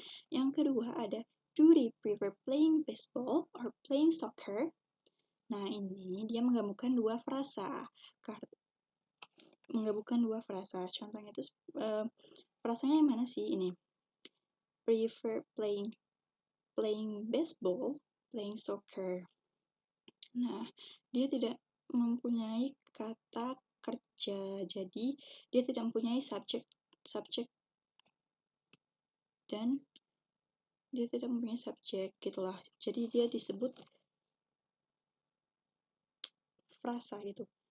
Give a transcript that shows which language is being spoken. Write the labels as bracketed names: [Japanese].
[Indonesian] Yang kedua ada [English] do they prefer playing baseball or playing soccer? [Indonesian] Nah, ini dia menggabungkan dua frasa. Contohnya itu frasanya yang mana sih ini? [English] Prefer playing baseball, playing soccer. [Indonesian] Nah, dia tidak mempunyai kata kerja, jadi dia tidak mempunyai subjek dan dia tidak mempunyai subjek gitulah. Jadi dia disebut frasa gitu.